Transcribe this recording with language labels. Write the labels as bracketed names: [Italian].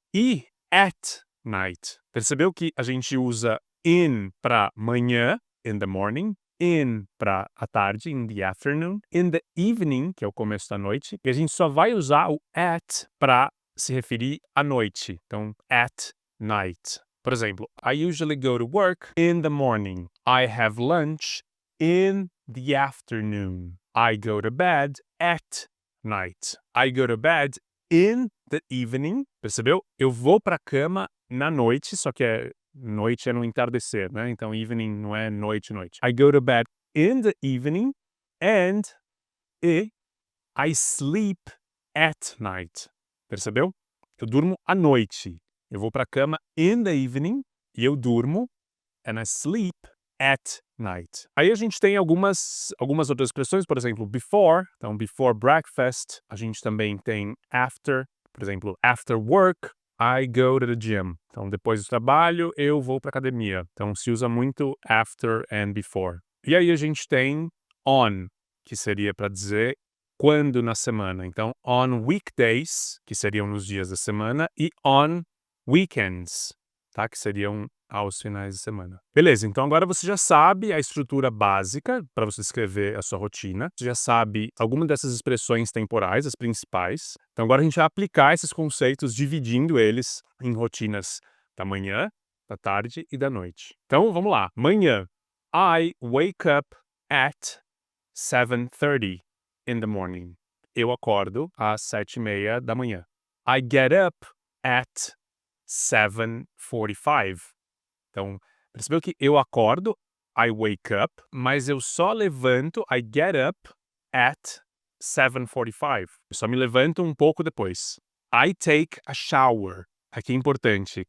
[Portuguese] E [English] at night. [Portuguese] Percebeu que a gente usa in para manhã, [English] in the morning, [Portuguese] in para a tarde, [English] in the afternoon, in the evening, [Portuguese] que é o começo da noite, e a gente só vai usar o at para se referir à noite. [English] Então, at night. Por exemplo, I usually go to work in the morning. I have lunch in the afternoon. I go to bed at night. I go to bed in the evening. [Portuguese] Percebeu? Eu vou para a cama na noite, só que noite é no entardecer, né? Então, evening não é noite, noite. [English] I go to bed in the evening and I sleep at night. [Portuguese] Percebeu? Eu durmo à noite. Eu vou para a cama [English] in the evening [Portuguese] e eu durmo [English] and I sleep at night. [Portuguese] Aí a gente tem algumas outras expressões, por exemplo, before. Então, [English] before breakfast. [Portuguese] A gente também tem after. Por exemplo, [English] after work. I go to the gym. [Portuguese] Então, depois do trabalho, eu vou para academia. Então, se usa muito [English] after and before. [Portuguese] E aí a gente tem on, que seria para dizer quando na semana. Então, [English] on weekdays, [Portuguese] que seriam nos dias da semana, e [English] on weekends, [Portuguese] tá? Que seriam aos finais de semana. Beleza, então agora você já sabe a estrutura básica para você escrever a sua rotina. Você já sabe alguma dessas expressões temporais, as principais. Então agora a gente vai aplicar esses conceitos dividindo eles em rotinas da manhã, da tarde e da noite. Então vamos lá. Manhã. [English] I wake up at 7:30 in the morning. [Portuguese] Eu acordo às 7:30 da manhã. [English] I get up at 7:45. [Portuguese] Então, percebeu que eu acordo [English] I wake up, [Portuguese] mas eu só levanto, [English] I get up at 7:45. [Portuguese] Eu só me levanto um pouco depois. [English] I take a shower. [Portuguese] Aqui é importante.